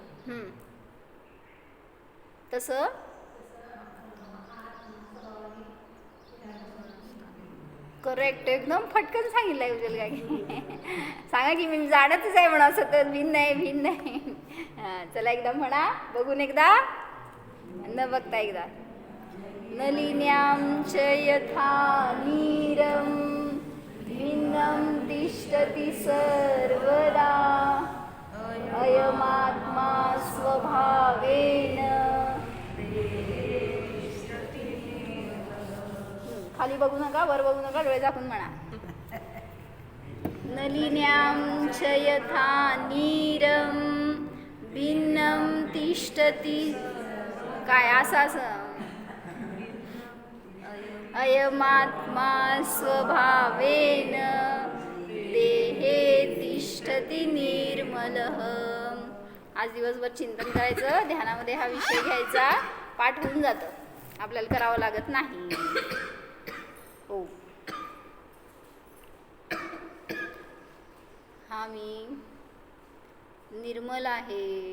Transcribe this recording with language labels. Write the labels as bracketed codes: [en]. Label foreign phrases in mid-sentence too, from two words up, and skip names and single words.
[mr] तसं करेक्ट, एकदम फटकन सांगितलंय उज्ज्वल काकी. सांगा की मी जाणतच आहे म्हणा सतत भिन्न आहे भिन्न आहे. चला एकदा म्हणा बघून, एकदा न बघता एकदा. [sa] नलिन्याम च यथा नीरम भिन्नं तिष्ठति सर्वदा अयमात्मा स्वभावेन. [mr] खाली बघू नका, वर बघू नका, डोळे झाकून म्हणा. [sa] नलिन्याम च यथा नीरम भिन्नं तिष्ठति, [mr] काय असं [sa] अयमात्मा स्वभावेन देहे तिष्ठति निर्मलः. [mr] आज दिवसभर चिंतन करायचं, ध्यानामध्ये हा विषय घ्यायचा, पाठ होऊन जातं, आपल्याला करावं लागत नाही. हो. हा मी निर्मल आहे,